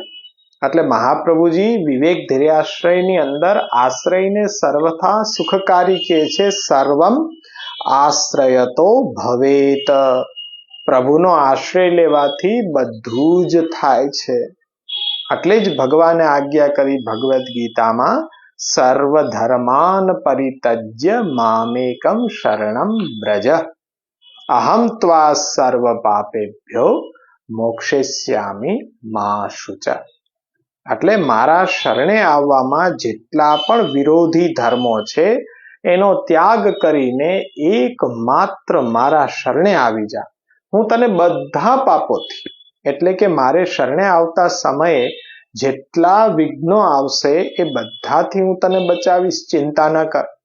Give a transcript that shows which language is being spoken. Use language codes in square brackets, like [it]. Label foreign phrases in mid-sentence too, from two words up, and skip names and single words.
[gu] એટલે મહાપ્રભુજી વિવેક ધૈર્યાશ્રયની અંદર આશ્રયને સર્વથા સુખકારી કહે છે. [sa] सर्वम आश्रयतो भवेत. [gu] પ્રભુનો આશ્રય લેવાથી બધું જ થાય છે. એટલે જ ભગવાને આજ્ઞા કરી ભગવદ્ ગીતામાં, [sa] सर्वधर्मान परित्यज्य मामेकम शरणम व्रज, अहम त्वा सर्व पापेभ्यो मोक्षयिष्यामि मा शुचा. [gu] એટલે મારા શરણે આવવામાં જેટલા પણ વિરોધી ધર્મો છે એનો ત્યાગ કરીને એકમાત્ર મારા શરણે આવી જા. હું તને બધા પાપોથી, એટલે કે મારે શરણે આવતા સમયે જેટલા વિઘ્નો આવશે એ બધાથી હું તને બચાવીશ, ચિંતા ન કર.